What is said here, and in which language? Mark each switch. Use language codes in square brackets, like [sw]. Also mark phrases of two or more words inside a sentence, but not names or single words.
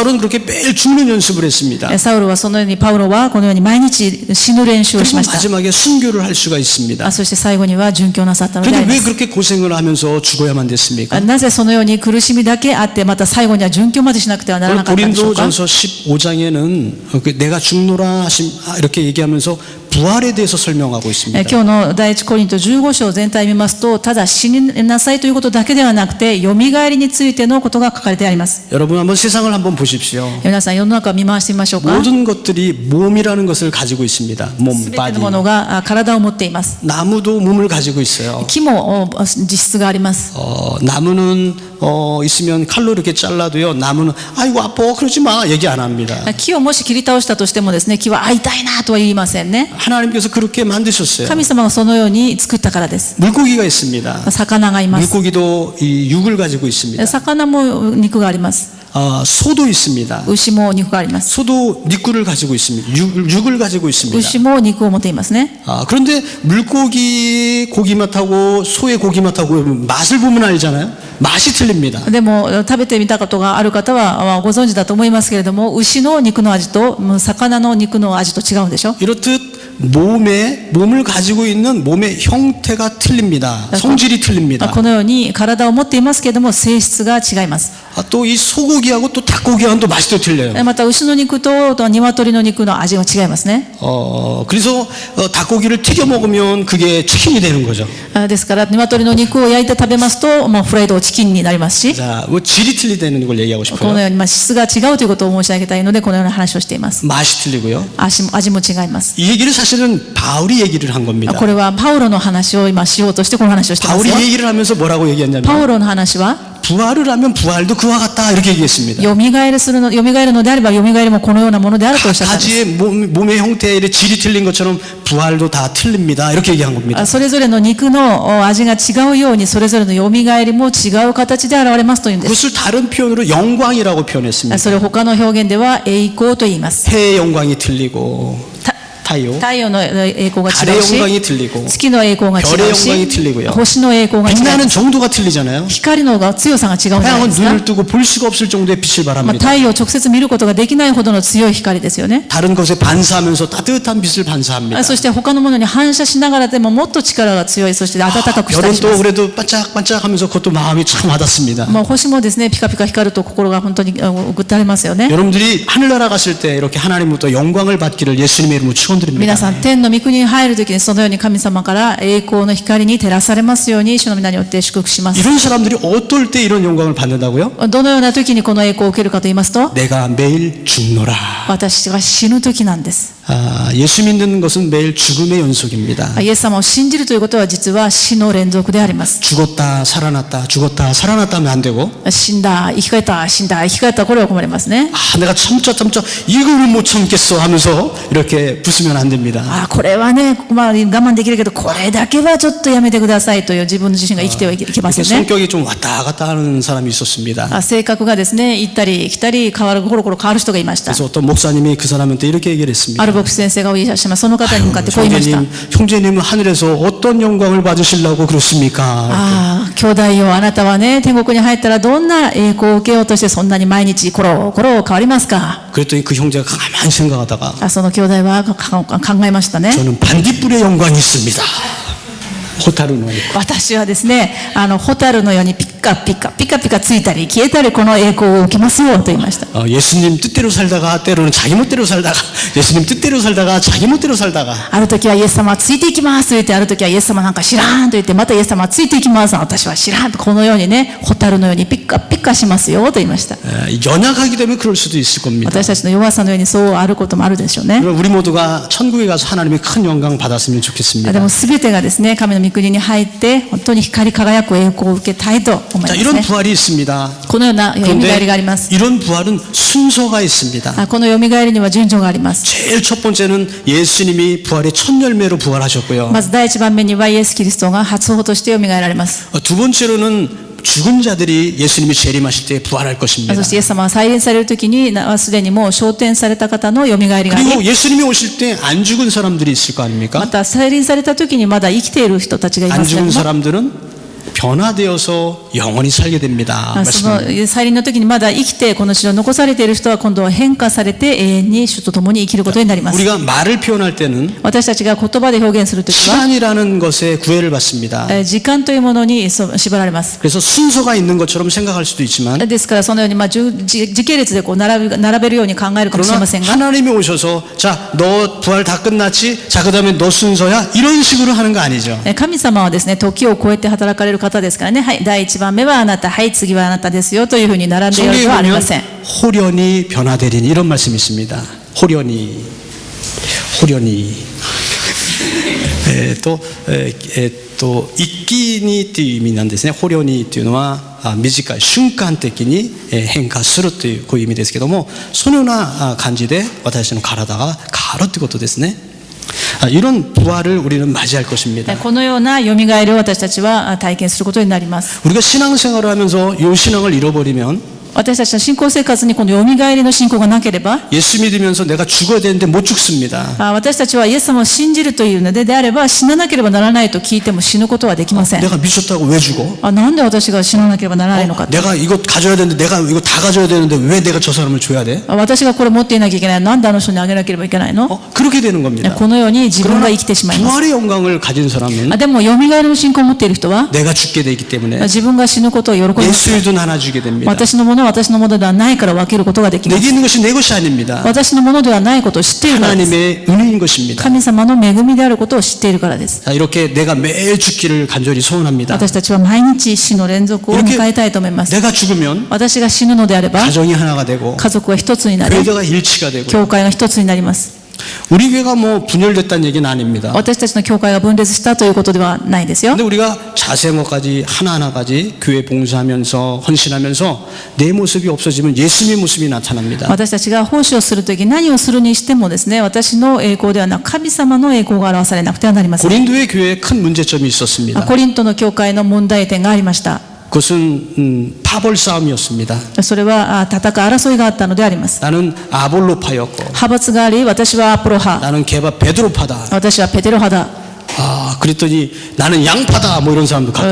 [ko] 사울은 그렇게 매일 죽는 연습을 했습니다. [ja] サウルはそのようにパウロはこのように毎日死ぬ練習をし [ko] 그리고 [ja] ました。 [ko] 마지막에 순교를 할 수가 있습니다. [ja] そして最後には殉教なさったのであ [ko] 그런데 [ja] り [ko] 왜 [ja] ます。 [ko] 그렇게 고생을 하면서 죽어야만 됐습니까? [ja] なぜそのように苦しみだけあってまた最後には殉教までしなくてはならなかったんでしょうか。 [ko] 고린도전서 15장에는 내가 죽노라 하심 이렇게 얘기하면서 부활에 대해서 설명하고 있습니다. [ja] 今日の第一コリント15章全体を見ますと、ただ死になさいということだけではなくて、よみがえりについてのことが書かれてあります。 [ko] 여러분 한번 세상을 한번 보십시오. [ja] 皆さん世の中を見回してみましょうか。 [ko] 모든 것들이 몸이라는 것을 가지고 있습니다. 몸, [ja] すべて [ko] 바디. [ja] のものが体を持っています。 [ko] 나무도 몸을 가지고 있어요. [ja] 木も実質があります。 [ko] 나무는 있으면 칼로 이렇게 잘라도요. 나무는 아이고 아파 그러지 마 얘기 안 합니다. [ja] 木をもし切り倒したとしてもですね、木は痛いなとは言いませんね。 [ko] 하나님께서 그렇게 만드셨어요. [ja] 神様がそのように作ったからです。 [ko] 물고기가 있습니다. [ja] 魚がいます。 [ko] 물고기도 이 육을 가지고 있습니다. [ja] 魚も肉があります。 [ko] 소도 있습니다. [ja] 牛も肉があります。 [ko] 소도 니꾸를 가지고 있습니다. 육을 가지고 있습니다. [ja] 牛も肉を持っていますね。 [ko] 그런데 물고기 고기 맛하고 소의 고기 맛하고 맛을 보면 알잖아요. 맛이 틀립니다. [ja] でも食べてみたことがある方はご存知だと思いますけれども、牛の肉の味と魚の肉の味と違うんでしょ。 [ko] 이렇듯 몸을 가지고 있는 몸의 형태가 틀립니다. 성질이 틀립니다. [ja] このように体を持っていますけれども性質が違います。 [ko] 또 이 소고기하고 또 닭고기하고는 또 맛이 또 틀려요. [ja] また牛の肉と鶏の肉の味が違いますね。 [ko] 그래서 닭고기를 튀겨 먹으면 그게 치킨이 되는 거죠. [ja] ですから鶏の肉を焼いて食べますと、フライドチキンになりますし、 [ko] 자, 뭐 질이 틀리다는 걸 얘기하고 [ja] こ [ko] 싶어요. [ja] のように質が違うということを申し上げたいのでこのような話をしています。 [ko] 맛이 틀리고요. [ja] 味も違います。 [ko] 이 얘기를 사실은 바울이 얘기를 한 겁니다. [ja] これはパウロの話を今しようとしてこの話をしています [ko] 바울이 [ja] よ。 [ko] 얘기를 하면서 뭐라고 얘기했냐면 [ja] パウロの話は [ko] 부활을 하면 부활도 그와 같다 이렇게 얘기했습니다. [ja] よみがえるのであればよみがえりもこのようなものであるとおっしゃったんです。 [ko] 가지의 몸의 형태의 질이 틀린 것처럼 부활도 다 틀립니다. 이렇게 얘기한 겁니다. [ja] それぞれの肉の味が違うようにそれぞれのよみがえりも違う形で現れますというんです。 [ko] 그것을 다른 표현으로 영광이라고 표현했습니다. [ja] それを他の表現では栄光と言います。 [ko] 해의 영광이 틀리고 타요. [ja] 太陽の栄光が違 [ko] 달의 [ja] うし [ko] 영광이 틀리고 [ja] 月の栄光が違 [ko] 별의 [ja] うし [ko] 영광이 틀리고요. [ja] 星の栄光が違う [ko] 빛나는 정도가 틀리잖아요. [ja] 光の強さが違うんじゃない [ko] 태양은 [ja] ですか。 [ko] 눈을 뜨고 볼 수가 없을 정도의 빛을 [ja] 太 [ko] 발합니다. [ja] 陽を直接見ることができないほどの強い光ですよね。 [ko] 다른 것에 반사하면서 따뜻한 빛을 반사합니다. [ja] そして他のものに反射しながらでももっと力が強い、そして暖かくしたり [ko] 별은 [ja] しま [ko] 또 [ja] す。 [ko] 그래도 반짝반짝하면서 그것도 마음이 참 와닿습니다. [ja] 星もですねピカピカ光ると心が本当にぐったれますよね。 [ko] 여러분들이 하늘나라 갔을 때 이렇게 하나님부터 영광을 받기를 예수님의 이름으로 축원드립니다. [ja] 皆さん天の御国に入るときにそのように神様から栄光の光に照らされますように主の皆によって祝福します。 [ko] 이런 사람들이 어떨 때 이런 영광을 받는다고요? [ja] どのような時にこの栄光を受けるかと言いますと、 [ko] 내가 매일 죽노라. [ja] 私が死ぬ時なんです。 [ko] 예수 믿는 것은 매일 죽음의 연속입니다. [ja] イエス様を信じるということは実は死の連続であります。 [ko] 죽었다 살아났다 죽었다 살아났다 하면 안 되고 [ja] 死んだ生き返った死んだ生き返ったこれは困りますね。 [ko] 내가 참자 이거를 못 참겠어 하면서 이렇게 부수면 안 됩니다. [ja] これはね、我慢できるけどこれだけはちょっとやめてくださいという自分自身が生きてはいけませ [ko] 이렇게 [ja] んね。 [ko] 성격이 좀 왔다 갔다 하는 사람이 있었습니다. [ja] 性格がですね行ったり来たりコロコロ変わる人がいました。 [ko] 그래서 어떤 목사님이 그 사람한테 이렇게 얘기를 했습니다. [ja] ある牧師先生がお言いします。その方に向かってこう言いました。 [ko] 형제님은 하늘에서 어떤 영광을 받으시려고 그렇습니까? [ja] 兄弟よ、あなたはね天国に入ったらどんな栄光を受けようとしてそんなに毎日コロコロ変わりますか。 [ko] 그랬더니 그 형제가 가만히 생각하다가 [ja] その兄弟は考えましたね。 [ko] 저는 반딧불의 영광이 있습니다. [ja] ホタルの. 私はですねホタルのようにピカピカついたり消えたりこの栄光を受けますよと言いました。 [ko] 예수님 뜻대로 살다가 때로는 자기 멋대로 살다가 예수님 뜻대로 살다가 자기 멋대로 살다가 [ja] ある時はイエス様はついていきますと言って、ある時はイエス様なんか知らんと言って、またイエス様はついていきます、私は知らんと、このようにねホタルのようにピカピカしますよと言いました。 [ko] 연약하기 때문에 그럴 수도 있을 겁니다. [ja] 私たちの弱さのようにそうあることもあるでしょうね。 [ko] 우리 모두가 천국에 가서 하나님의 큰 영광 받았으면 [ja] で [ko] 좋겠습니다. [ja] も全てがですね神の御国に入って本当に光り輝く栄光を受けたいと思い [ko] 자, [ja] ます [ko] 이런 [ja] ね。 [ko] 부활이 있습니다. [ja] このようなよみがえりがあります。 [ko] 이런 부활은 순서가 있습니다. [ja] このよみがえりには順序があります。 [ko] 제일 첫 번째는 예수님이 부활의 첫 열매로 부활하셨고요. [ja] まず第一番目にはイエス・キリストが初歩としてよみがえられます。 [ko] 두 번째로는 죽은 자들이 예수님이 재림하실 때 부활할 것입니다. [ja] そしてイエス様は再臨されるときにすでにもう昇天された方のよみがえりがあり、 [ko] 그리고 예수님이 오실 때 안 죽은 사람들이 있을 거 아닙니까? [ja] また再臨されたときにまだ生きている人たちがい [ko] 안 [ja] ますけれ [ko] 죽은 [ja] ども、 [ko] 사람들은 변화되어서 영원히 살게 됩니다. [ja] そ [ko] 말씀합니다. [ja] の再臨の時にまだ生きてこの地上に残されている人は今度は変化されて永遠に主と共に生きることになります。 [ko] 우리가 말을 표현할 때는 [ja] 私たちが言葉で表現するときは [ko] 시간이라는 것에 구애를 받습니다. [ja] 時間というものに縛られます。 [ko] 그래서 순서가 있는 것처럼 생각할 수도 있지만 [ja] ですからそのように時系列でこう並べるように考えるかもしれ [ko] 그러나 [ja] ませんが、 [ko] 하나님이 오셔서 자, 너 부활 다 끝났지? 자, 그 다음에 너 순서야? 이런 식으로 하는 거 아니죠. [ja] 神様はですね、時を超えて働かれる方ですからね、はい、第一番目はあなた、はい、次はあなたですよというふうに並んでいるの [ko] 성경에 [ja] ではあり [ko] 보면 [ja] ません。 [ko] 호련히 변화되리니 이런 말씀이 있습니다. 호련히 또 이끼니 [ja] という意味なんですね。호련히 というのは短い瞬間的に変化するというこういう意味ですけども、そのような感じで私の体が変わるということですね。 [ko] 이런 부활을 우리는 맞이할 것입니다. [ja] このようなよみがえりを私たちは体験することになります。 [ko] 우리가 신앙생활을 하면서 이 신앙을 잃어버리면 [ja] 私たちの信仰生活にこのよみがえりの信仰がなければ、 [ko] 예수 믿으면서 내가 죽어야 되는데 못 죽습니다. [ja] 私たちはイエス様を信じるというのであれば、死ななければならないと聞いても死ぬことはできません。 [ko] 내가 미쳤다고 왜 죽어? [ja] なんで私が死ななければならないのか。 [ko] 내가 이거 가져야 되는데 내가 이거 다 가져야 되는데 왜 내가 저 사람을 줘야 돼? [ja] 私がこれ持っていなきゃいけない。なんであの人にあげなければいけないの。 [ko] 그렇게 되는 겁니다. [ja] このように自分が生きてしまいます。 [ko] 부활의 영광을 가진 사람은 [ja] でもよみがえりの信仰を持っている人は、 [ko] 내가 죽게 되기 때문에 [ja] 自分が死ぬことを喜びます。 [ko] 예수도 나눠주게 됩니다. [ja] 私のものは私のものではないから分けることができま [ko] 내게 [ja] す。 [ko] 있는 것이 내 것이 아닙니다. [ja] 私のものではないことを知っているからです。 [ko] 하나님의 은혜인 것입니다. [ja] 神様の恵みであることを知っているからです。 [ko] 자, 이렇게 내가 매일 죽기를 간절히 소원합니다. [ja] 私たちは毎日死の連続を迎えたいと思います。 [ko] 내가 죽으면 [ja] 私が死ぬのであれば、 [ko] 가정이 하나가 되고 [ja] 家族は一つになり、 [ko] 교회가 일치가 되고 [ja] 教会が一つになります。 [ko] 우리 교회가 뭐 분열됐다는 얘기는 아닙니다. [ja] 私たちの教会が分裂したということではないですよ。 [ko] 근데 우리가 자세한 것까지 하나하나까지 교회 봉사하면서 헌신하면서 내 모습이 없어지면 예수님의 모습이 나타납니다. [ja] 私たちが奉仕をするとき、何をするにしてもですね、私の栄光ではなく神様の栄光が表されなくてはなりません。 [ko] 고린도의 교회에 큰 문제점이 있었습니다. [ja] コリントの教会の問題点がありました。 [ko] 그것은 파벌 싸움이었습니다. [ja] それは戦う争いがあったのであります。 [ko] 나는 아볼로파였고 [ja] 派閥があり、私はアポロ派、 [ko] 나는 베드로파다. [ja] 私はペテロ派だ。 [ko] 그랬더니 나는 양파다 뭐 이런 사람도 가끔